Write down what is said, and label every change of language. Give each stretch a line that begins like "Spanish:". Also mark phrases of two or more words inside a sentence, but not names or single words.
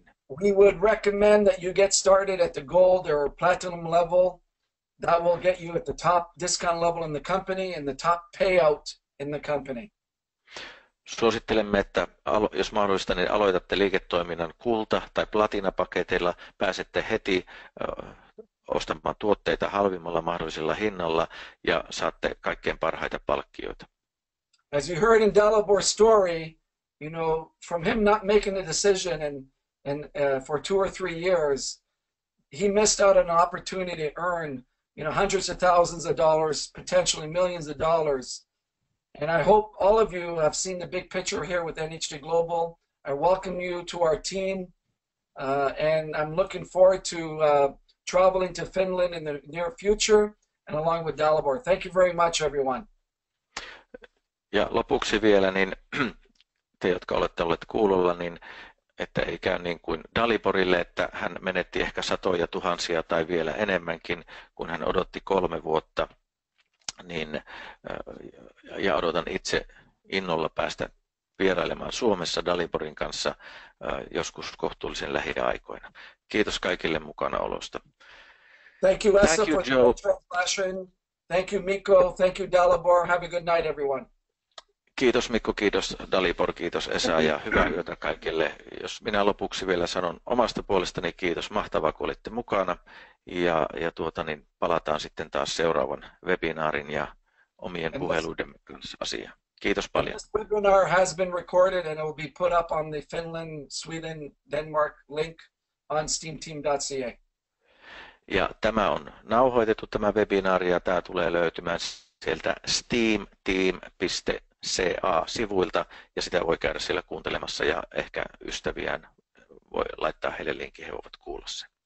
English: We would recommend that you get started at the gold or platinum level. That will get you at the top discount level in the company and the top payout in the company.
Finnish: Suosittelemme, että jos mahdollista, niin aloitatte liiketoiminnan kulta- tai platinapaketeilla, pääsette heti ostamaan tuotteita halvimmalla mahdollisella hinnalla ja saatte kaikkein parhaita palkkioita.
English: As you heard in Dalibor's story, you know, from him not making a decision for 2 or 3 years, he missed out on an opportunity to earn, you know, hundreds of thousands of dollars, potentially millions of dollars. And I hope all of you have seen the big picture here with NHD Global. I welcome you to our team, and I'm looking forward to traveling to Finland in the near future and along with Dalibor. Thank you very much, everyone.
Finnish: Ja lopuksi vielä, niin te, jotka olette olleet kuulolla, niin että ei käy niin kuin Daliborille, että hän menetti ehkä satoja tuhansia tai vielä enemmänkin, kun hän odotti 3 vuotta. Niin, ja odotan itse innolla päästä vierailemaan Suomessa Daliborin kanssa joskus kohtuullisen lähiaikoina. Kiitos kaikille mukanaolosta.
English: Thank you, Essa, for the translation. Thank you, Mikko. Thank you, Dalibor. Have a good night, everyone.
Finnish: Kiitos Mikko, kiitos Dalibor, kiitos Esa ja hyvää yötä kaikille. Jos minä lopuksi vielä sanon omasta puolestani kiitos, mahtavaa kun olitte mukana ja niin palataan sitten taas seuraavan webinaarin ja omien puheluidemme kanssa asiaan. Kiitos paljon.
English: This webinar has been recorded and it will be put up on the Finland, Sweden, Denmark link on steamteam.ca.
Finnish: Ja tämä on nauhoitettu tämä webinaari ja tämä tulee löytymään sieltä steamteam.ca-sivuilta ja sitä voi käydä siellä kuuntelemassa ja ehkä ystäviään voi laittaa heille linkin, he voivat kuulla sen.